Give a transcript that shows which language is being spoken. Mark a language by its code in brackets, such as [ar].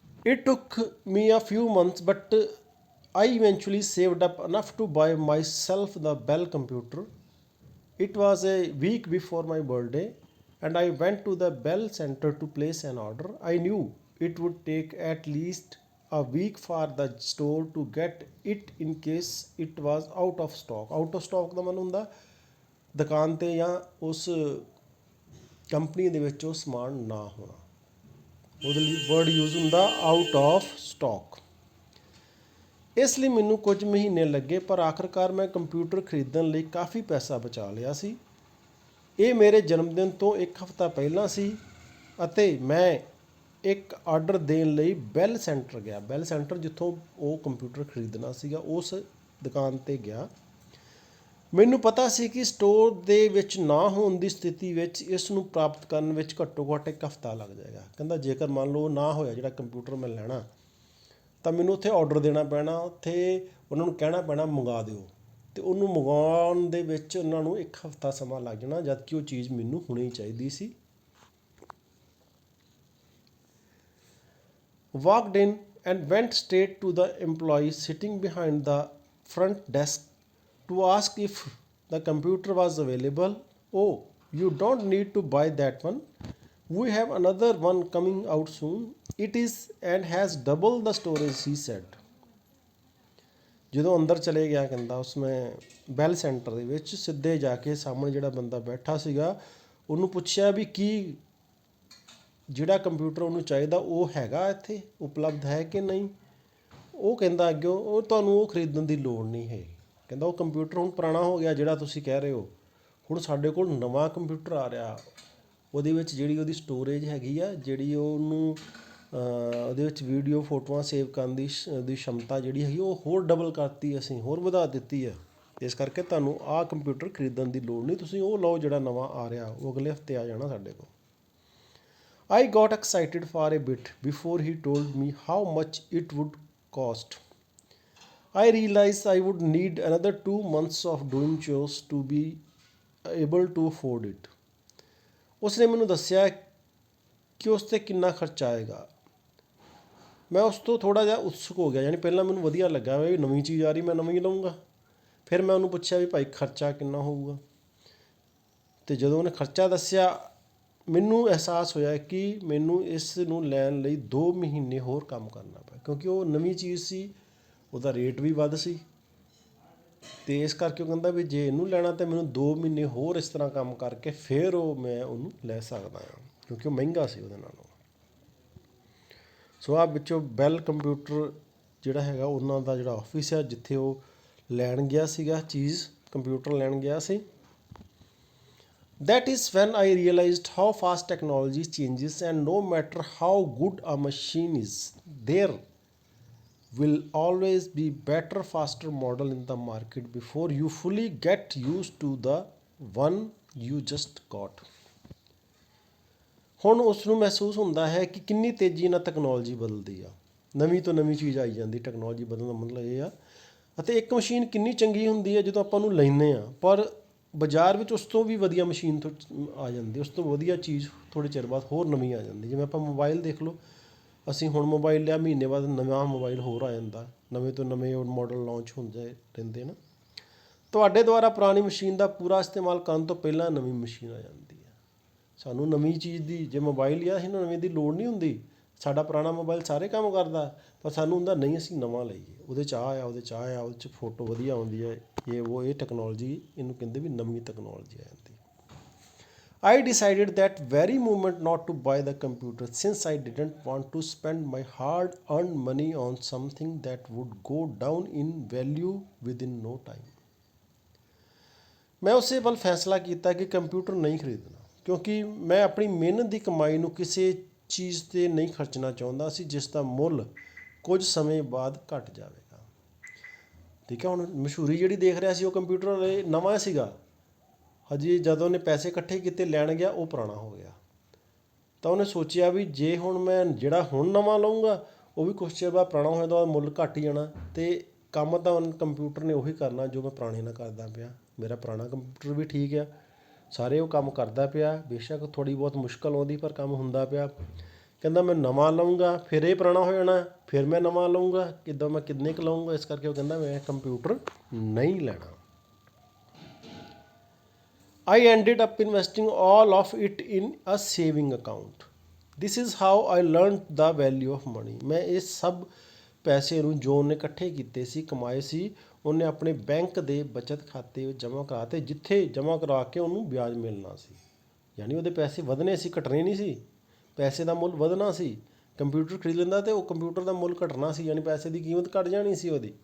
[en] It took me a few months, but I eventually saved up enough to buy myself the Bell computer. It was a week before my birthday, and I went to the Bell Center to place an order. I knew it would take at least a week for the store to get it in case it was out of stock. Out of stock [pa] ਦਾ ਮਤਲਬ ਹੁੰਦਾ ਦੁਕਾਨ 'ਤੇ ਜਾਂ ਉਸ company ਦੇ ਵਿੱਚ ਉਹ ਸਮਾਨ ਨਾ ਹੋਣਾ। ਉਹਦੇ ਲਈ ਵਰਡ ਯੂਜ਼ ਹੁੰਦਾ ਆਊਟ ਆਫ ਸਟਾਕ। ਇਸ ਲਈ ਮੈਨੂੰ ਕੁਝ ਮਹੀਨੇ ਲੱਗੇ, ਪਰ ਆਖਰਕਾਰ ਮੈਂ ਕੰਪਿਊਟਰ ਖਰੀਦਣ ਲਈ ਕਾਫੀ ਪੈਸਾ ਬਚਾ ਲਿਆ ਸੀ। ਇਹ ਮੇਰੇ ਜਨਮਦਿਨ ਤੋਂ ਇੱਕ ਹਫ਼ਤਾ ਪਹਿਲਾਂ ਸੀ ਅਤੇ ਮੈਂ ਇੱਕ ਆਰਡਰ ਦੇਣ ਲਈ ਬੈਲ ਸੈਂਟਰ ਗਿਆ। ਬੈਲ ਸੈਂਟਰ ਜਿੱਥੋਂ ਉਹ ਕੰਪਿਊਟਰ ਖਰੀਦਣਾ ਸੀਗਾ, ਉਸ ਦੁਕਾਨ 'ਤੇ ਗਿਆ। ਮੈਨੂੰ ਪਤਾ ਸੀ ਕਿ ਸਟੋਰ ਦੇ ਵਿੱਚ ਨਾ ਹੋਣ ਦੀ ਸਥਿਤੀ ਵਿੱਚ ਇਸ ਨੂੰ ਪ੍ਰਾਪਤ ਕਰਨ ਵਿੱਚ ਘੱਟੋ ਘੱਟ ਇੱਕ ਹਫ਼ਤਾ ਲੱਗ ਜਾਏਗਾ। ਕਹਿੰਦਾ ਜੇਕਰ ਮੰਨ ਲਓ ਨਾ ਹੋਇਆ ਜਿਹੜਾ ਕੰਪਿਊਟਰ ਮੈਂ ਲੈਣਾ, ਤਾਂ ਮੈਨੂੰ ਉੱਥੇ ਆਰਡਰ ਦੇਣਾ ਪੈਣਾ, ਉੱਥੇ ਉਹਨਾਂ ਨੂੰ ਕਹਿਣਾ ਪੈਣਾ ਮੰਗਾ ਦਿਓ, ਅਤੇ ਉਹਨੂੰ ਮੰਗਵਾਉਣ ਦੇ ਵਿੱਚ ਉਹਨਾਂ ਨੂੰ ਇੱਕ ਹਫ਼ਤਾ ਸਮਾਂ ਲੱਗ ਜਾਣਾ, ਜਦ ਕਿ ਉਹ ਚੀਜ਼ ਮੈਨੂੰ ਹੋਣੀ ਚਾਹੀਦੀ ਸੀ। [en] Walked in and went straight to the employee sitting behind the front desk to ask if the computer was available. Oh, you don't need to buy that one. We have another one coming out soon. It is and has double the storage, he said. [pa] ਜਦੋਂ ਅੰਦਰ ਚਲੇ ਗਿਆ, ਕਹਿੰਦਾ ਉਸਨੇ ਬੈਲ centre ਦੇ ਵਿੱਚ ਸਿੱਧੇ ਜਾ ਕੇ ਸਾਹਮਣੇ ਜਿਹੜਾ ਬੰਦਾ ਬੈਠਾ ਸੀਗਾ ਉਹਨੂੰ ਪੁੱਛਿਆ ਵੀ ਕੀ ਜਿਹੜਾ ਕੰਪਿਊਟਰ ਉਹਨੂੰ ਚਾਹੀਦਾ ਉਹ ਹੈਗਾ ਇੱਥੇ ਉਪਲਬਧ ਹੈ ਕਿ ਨਹੀਂ। ਉਹ ਕਹਿੰਦਾ ਅੱਗਿਓਂ ਉਹ ਤੁਹਾਨੂੰ ਉਹ ਖਰੀਦਣ ਦੀ ਲੋੜ ਨਹੀਂ ਹੈ। ਕਹਿੰਦਾ ਉਹ ਕੰਪਿਊਟਰ ਹੁਣ ਪੁਰਾਣਾ ਹੋ ਗਿਆ ਜਿਹੜਾ ਤੁਸੀਂ ਕਹਿ ਰਹੇ ਹੋ, ਹੁਣ ਸਾਡੇ ਕੋਲ ਨਵਾਂ ਕੰਪਿਊਟਰ ਆ ਰਿਹਾ, ਉਹਦੇ ਵਿੱਚ ਜਿਹੜੀ ਉਹਦੀ ਸਟੋਰੇਜ ਹੈਗੀ ਆ, ਜਿਹੜੀ ਉਹਨੂੰ ਉਹਦੇ ਵਿੱਚ ਵੀਡੀਓ ਫੋਟੋਆਂ ਸੇਵ ਕਰਨ ਦੀ क्षमता ਜਿਹੜੀ ਹੈਗੀ ਉਹ ਹੋਰ ਡਬਲ ਕਰਤੀ, ਅਸੀਂ ਹੋਰ ਵਧਾ ਦਿੱਤੀ ਹੈ। ਇਸ ਕਰਕੇ ਤੁਹਾਨੂੰ ਆਹ ਕੰਪਿਊਟਰ ਖਰੀਦਣ ਦੀ ਲੋੜ ਨਹੀਂ, ਤੁਸੀਂ ਉਹ ਲਓ ਜਿਹੜਾ ਨਵਾਂ ਆ ਰਿਹਾ, ਉਹ ਅਗਲੇ ਹਫ਼ਤੇ ਆ ਜਾਣਾ ਸਾਡੇ ਕੋਲ। [en] I got excited for a bit before he told me how much it would cost. I realized I would need another 2 months of doing chores to be able to afford it. [pa] ਉਸਨੇ ਮੈਨੂੰ ਦੱਸਿਆ ਕਿ ਉਸ 'ਤੇ ਕਿੰਨਾ ਖਰਚਾ ਆਏਗਾ। ਮੈਂ ਉਸ ਤੋਂ ਥੋੜ੍ਹਾ ਜਿਹਾ ਉਤਸੁਕ ਹੋ ਗਿਆ, ਯਾਨੀ ਪਹਿਲਾਂ ਮੈਨੂੰ ਵਧੀਆ ਲੱਗਾ ਵੀ ਨਵੀਂ ਚੀਜ਼ ਆ ਰਹੀ, ਮੈਂ ਨਵੀਂ ਲਊਂਗਾ। ਫਿਰ ਮੈਂ ਉਹਨੂੰ ਪੁੱਛਿਆ ਵੀ ਭਾਈ ਖਰਚਾ ਕਿੰਨਾ ਹੋਊਗਾ, ਅਤੇ ਜਦੋਂ ਉਹਨੇ ਖਰਚਾ ਦੱਸਿਆ ਮੈਨੂੰ ਅਹਿਸਾਸ ਹੋਇਆ ਕਿ ਮੈਨੂੰ ਇਸ ਨੂੰ ਲੈਣ ਲਈ 2 ਮਹੀਨੇ ਹੋਰ ਕੰਮ ਕਰਨਾ ਪਿਆ, ਕਿਉਂਕਿ ਉਹ ਨਵੀਂ ਚੀਜ਼ ਸੀ, ਉਹਦਾ ਰੇਟ ਵੀ ਵੱਧ ਸੀ, ਅਤੇ ਇਸ ਕਰਕੇ ਉਹ ਕਹਿੰਦਾ ਵੀ ਜੇ ਇਹਨੂੰ ਲੈਣਾ ਤਾਂ ਮੈਨੂੰ 2 ਮਹੀਨੇ ਹੋਰ ਇਸ ਤਰ੍ਹਾਂ ਕੰਮ ਕਰਕੇ ਫਿਰ ਮੈਂ ਉਹਨੂੰ ਲੈ ਸਕਦਾ ਹਾਂ, ਕਿਉਂਕਿ ਉਹ ਮਹਿੰਗਾ ਸੀ ਉਹਦੇ ਨਾਲੋਂ। ਸੋ ਆਹ ਵਿੱਚੋਂ ਬੈਲ ਕੰਪਿਊਟਰ ਜਿਹੜਾ ਹੈਗਾ ਉਹਨਾਂ ਦਾ ਜਿਹੜਾ ਆਫਿਸ ਹੈ ਜਿੱਥੇ ਉਹ ਲੈਣ ਗਿਆ ਸੀਗਾ ਚੀਜ਼, ਕੰਪਿਊਟਰ ਲੈਣ ਗਿਆ ਸੀ। [en] That is when I realized how fast technology changes, and no matter how good a machine is, there will always be better, faster model in the market before you fully get used to the one you just got. [pa] ਹੁਣ ਉਸ ਨੂੰ ਮਹਿਸੂਸ ਹੁੰਦਾ ਹੈ ਕਿ ਕਿੰਨੀ ਤੇਜ਼ੀ ਨਾਲ ਤਕਨੋਲੋਜੀ ਬਦਲਦੀ ਆ, ਨਵੀਂ ਤੋਂ ਨਵੀਂ ਚੀਜ਼ ਆਈ ਜਾਂਦੀ। ਟੈਕਨੋਲੋਜੀ ਬਦਲਣ ਦਾ ਮਤਲਬ ਇਹ ਆ, ਅਤੇ ਇੱਕ ਮਸ਼ੀਨ ਕਿੰਨੀ ਚੰਗੀ ਹੁੰਦੀ ਹੈ ਜਦੋਂ ਆਪਾਂ ਉਹਨੂੰ ਲੈਂਦੇ ਹਾਂ, ਪਰ ਬਾਜ਼ਾਰ ਵਿੱਚ ਉਸ ਤੋਂ ਵੀ ਵਧੀਆ ਮਸ਼ੀਨ ਤੋਂ ਆ ਜਾਂਦੀ, ਉਸ ਤੋਂ ਵਧੀਆ ਚੀਜ਼ ਥੋੜ੍ਹੇ ਚਿਰ ਬਾਅਦ ਹੋਰ ਨਵੀਂ ਆ ਜਾਂਦੀ। ਜਿਵੇਂ ਆਪਾਂ ਮੋਬਾਈਲ ਦੇਖ ਲਓ, ਅਸੀਂ ਹੁਣ ਮੋਬਾਈਲ ਲਿਆ, ਮਹੀਨੇ ਬਾਅਦ ਨਵਾਂ ਮੋਬਾਈਲ ਹੋਰ ਆ ਜਾਂਦਾ, ਨਵੇਂ ਤੋਂ ਨਵੇਂ ਮਾਡਲ ਲਾਂਚ ਹੁੰਦੇ ਰਹਿੰਦੇ ਨਾ। ਤੁਹਾਡੇ ਦੁਆਰਾ ਪੁਰਾਣੀ ਮਸ਼ੀਨ ਦਾ ਪੂਰਾ ਇਸਤੇਮਾਲ ਕਰਨ ਤੋਂ ਪਹਿਲਾਂ ਨਵੀਂ ਮਸ਼ੀਨ ਆ ਜਾਂਦੀ ਹੈ। ਸਾਨੂੰ ਨਵੀਂ ਚੀਜ਼ ਦੀ, ਜੇ ਮੋਬਾਈਲ ਲਿਆ ਅਸੀਂ ਨਵੇਂ ਦੀ ਲੋੜ ਨਹੀਂ ਹੁੰਦੀ, ਸਾਡਾ ਪੁਰਾਣਾ ਮੋਬਾਈਲ ਸਾਰੇ ਕੰਮ ਕਰਦਾ, ਪਰ ਸਾਨੂੰ ਹੁੰਦਾ ਨਹੀਂ ਅਸੀਂ ਨਵਾਂ ਲਈਏ, ਉਹਦੇ 'ਚ ਆ, ਉਹਦੇ 'ਚ ਆ, ਉਹਦੇ 'ਚ ਫੋਟੋ ਵਧੀਆ ਆਉਂਦੀ ਹੈ, ਇਹ ਟੈਕਨੋਲੋਜੀ, ਇਹਨੂੰ ਕਹਿੰਦੇ ਵੀ ਨਵੀਂ ਟੈਕਨੋਲੋਜੀ ਆ ਜਾਂਦੀ। [en] I decided that very moment not to buy the computer, since I didn't want to spend my hard-earned money on something that would go down in value within no time. [pa] ਮੈਂ ਉਸੇ ਵੱਲ ਫੈਸਲਾ ਕੀਤਾ ਕਿ computer ਨਹੀਂ ਖਰੀਦਣਾ, ਕਿਉਂਕਿ ਮੈਂ ਆਪਣੀ ਮਿਹਨਤ ਦੀ ਕਮਾਈ ਨੂੰ ਕਿਸੇ ਚੀਜ਼ 'ਤੇ ਨਹੀਂ ਖਰਚਣਾ ਚਾਹੁੰਦਾ ਸੀ ਜਿਸ ਦਾ ਮੁੱਲ ਕੁਝ ਸਮੇਂ ਬਾਅਦ ਘਟ ਜਾਵੇਗਾ। ਠੀਕ ਹੈ, ਹੁਣ ਮਸ਼ਹੂਰੀ ਜਿਹੜੀ ਦੇਖ ਰਿਹਾ ਸੀ ਉਹ ਕੰਪਿਊਟਰ ਨਵਾਂ ਸੀਗਾ, ਹਜੇ ਜਦੋਂ ਉਹਨੇ ਪੈਸੇ ਇਕੱਠੇ ਕੀਤੇ ਲੈਣ ਗਿਆ ਉਹ ਪੁਰਾਣਾ ਹੋ ਗਿਆ। ਤਾਂ ਉਹਨੇ ਸੋਚਿਆ ਵੀ ਜੇ ਹੁਣ ਮੈਂ ਜਿਹੜਾ ਹੁਣ ਨਵਾਂ ਲਊਂਗਾ ਉਹ ਵੀ ਕੁਛ ਚਿਰ ਬਾਅਦ ਪੁਰਾਣਾ ਹੋ ਜਾਂਦਾ, ਮੁੱਲ ਘੱਟ ਹੀ ਜਾਣਾ, ਅਤੇ ਕੰਮ ਤਾਂ ਕੰਪਿਊਟਰ ਨੇ ਉਹੀ ਕਰਨਾ ਜੋ ਮੈਂ ਪੁਰਾਣੇ ਨਾਲ ਕਰਦਾ ਪਿਆ। ਮੇਰਾ ਪੁਰਾਣਾ ਕੰਪਿਊਟਰ ਵੀ ਠੀਕ ਆ, ਸਾਰੇ ਉਹ ਕੰਮ ਕਰਦਾ ਪਿਆ, ਬੇਸ਼ੱਕ ਥੋੜ੍ਹੀ ਬਹੁਤ ਮੁਸ਼ਕਲ ਆਉਂਦੀ ਪਰ ਕੰਮ ਹੁੰਦਾ ਪਿਆ। ਕਹਿੰਦਾ ਮੈਂ ਨਵਾਂ ਲਊਂਗਾ ਫਿਰ ਇਹ ਪੁਰਾਣਾ ਹੋ ਜਾਣਾ, ਫਿਰ ਮੈਂ ਨਵਾਂ ਲਊਂਗਾ, ਕਿੱਦਾਂ ਮੈਂ ਕਿੰਨੇ ਕੁ ਲਊਂਗਾ, ਇਸ ਕਰਕੇ ਉਹ ਕਹਿੰਦਾ ਮੈਂ ਕੰਪਿਊਟਰ ਨਹੀਂ ਲੈਣਾ। [en] I ended up investing all of it in a saving account. This is how I learned the value of money. [pa] ਮੈਂ ਇਹ ਸਭ ਪੈਸੇ ਨੂੰ ਜੋ ਉਹਨੇ ਇਕੱਠੇ ਕੀਤੇ ਸੀ, ਕਮਾਏ ਸੀ, ਉਹਨੇ ਆਪਣੇ ਬੈਂਕ ਦੇ ਬਚਤ ਖਾਤੇ ਵਿੱਚ ਜਮ੍ਹਾਂ ਕਰਾਤੇ, ਜਿੱਥੇ ਜਮ੍ਹਾਂ ਕਰਾ ਕੇ ਉਹਨੂੰ ਵਿਆਜ ਮਿਲਣਾ ਸੀ। ਯਾਨੀ ਉਹਦੇ ਪੈਸੇ ਵਧਣੇ ਸੀ, ਘਟਣੇ ਨਹੀਂ ਸੀ। ਪੈਸੇ ਦਾ ਮੁੱਲ ਵਧਣਾ ਸੀ। ਕੰਪਿਊਟਰ ਖਰੀਦ ਲੈਂਦਾ ਅਤੇ ਉਹ ਕੰਪਿਊਟਰ ਦਾ ਮੁੱਲ ਘਟਣਾ ਸੀ, ਯਾਨੀ ਪੈਸੇ ਦੀ ਕੀਮਤ ਘੱਟ ਜਾਣੀ ਸੀ ਉਹਦੀ।